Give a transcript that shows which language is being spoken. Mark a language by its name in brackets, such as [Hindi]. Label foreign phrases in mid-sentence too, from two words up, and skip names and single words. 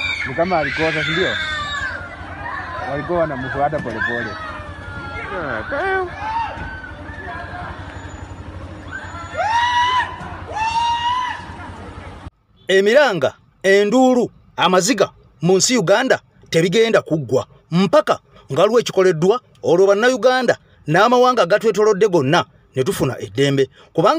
[Swahili] Ni kama alikosa, si ndio? Walikuwa wanamfuata polepole. [Ganda] Emiranga, enduru, amaziga mu nsi Uganda tebigenda kuggwa mpaka ngaluwa ekikoleddwa olwo bannayuganda n'amawanga agatwetolodde gonna ne tufuna eddembe kubanga